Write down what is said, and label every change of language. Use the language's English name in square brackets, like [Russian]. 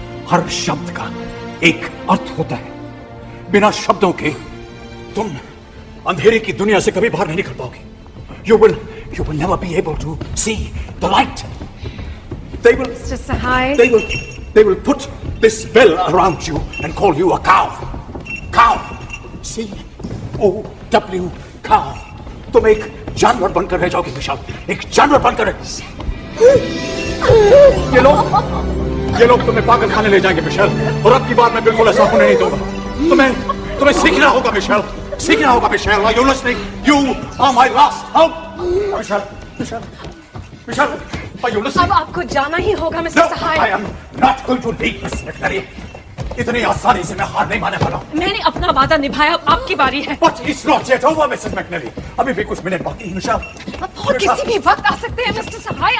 [Hindi] हर शब्द का एक अर्थ होता है। बिना शब्दों के तुम अंधेरे की दुनिया से कभी बाहर नहीं निकल पाओगे। [English] You will never be able to see the light. Mr. Sahai. They will put this spell around you and call you a cow. Cow. C-O-W. Cow. [Hindi] तुम एक जानवर बनकर रह जाओगे विशाल। एक जानवर बनकर ये लोग तुम्हें पागल खाने ले जाएंगे मिशेल, और अब की बार मैं बिल्कुल ऐसा होने नहीं दूंगा। तुम्हें सीखना होगा मिशेल, सीखना होगा Michel. [English] Are you listening? You are my last hope. Michelle, are you listening? [Hindi] अब आपको जाना ही होगा, mister Sahay. [English] I am not going to leave, Miss McNally. [Hindi] इतनी आसानी से मैं हार नहीं मानने वाला हूँ। मैंने अपना वादा निभाया, अब आपकी बारी है। [English] But it's not yet over, Mrs. McNally. [Hindi] अभी भी कुछ मिनट बाकी है, मिशेल। और किसी भी वक्त आ सकते हैं, मिस्टर सहाय।